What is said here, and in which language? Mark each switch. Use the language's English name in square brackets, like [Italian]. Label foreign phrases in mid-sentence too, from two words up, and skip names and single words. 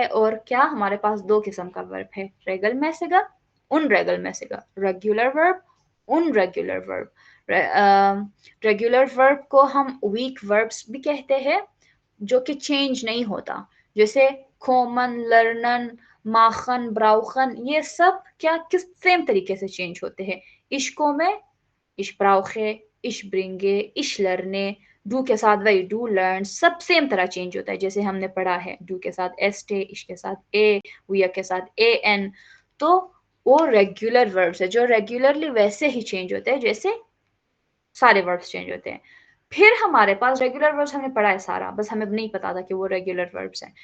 [Hindi] और क्या हमारे पास दो किस्म का वर्ब है, [German] regelmäßige, unregelmäßige, [English] regular verb, unregular verb. [Hindi] रेगुलर वर्ब को हम [English] weak verbs [Hindi] भी कहते हैं, जो कि चेंज नहीं होता, जैसे [German] kommen, lernen, machen, brauchen, [Hindi] ये सब क्या किस सेम तरीके से चेंज होते हैं। [German] इश्को में ich brauche, ich bringe, ich lerne, [Hindi] डू के साथ वही [German] du lern, [Hindi] सब सेम तरह चेंज होता है। जैसे हमने पढ़ा है डू के साथ एस्टे, इश के साथ ए, वीया के साथ ए एन। तो वो [English] regular verbs [Hindi] है जो रेगुलरली वैसे ही चेंज होते हैं जैसे सारे वर्ब्स चेंज होते हैं। फिर हमारे पास [English] regular verbs [Hindi] हमने पढ़ा है सारा, बस हमें नहीं पता था कि वो [English] regular verbs [Hindi] हैं।